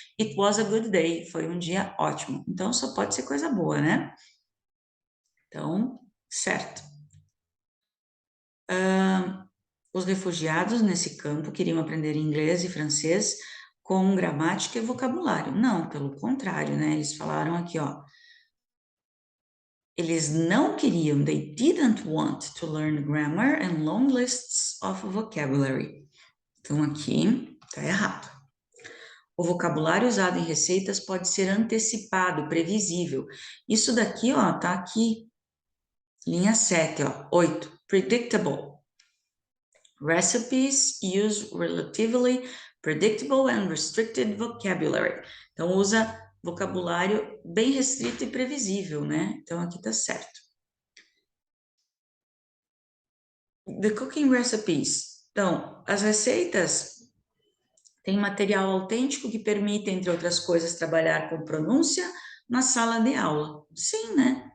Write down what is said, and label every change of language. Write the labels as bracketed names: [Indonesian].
[English] It was a good day. [Portuguese] Foi um dia ótimo. Então, só pode ser coisa boa, né? Então, certo. Os refugiados nesse campo queriam aprender inglês e francês com gramática e vocabulário. Não, pelo contrário, né? Eles falaram aqui, ó. Eles não queriam, [English] they didn't want to learn grammar and long lists of vocabulary. [Portuguese] Então, aqui tá errado. O vocabulário usado em receitas pode ser antecipado, previsível. Isso daqui, ó, tá aqui, linha 7, ó, 8, predictable. [English] Recipes use relatively predictable and restricted vocabulary. [Portuguese] Então, usa vocabulário bem restrito e previsível, né? Então, aqui tá certo. [English] The cooking recipes. [Portuguese] Então, as receitas têm material autêntico que permite, entre outras coisas, trabalhar com pronúncia na sala de aula. Sim, né?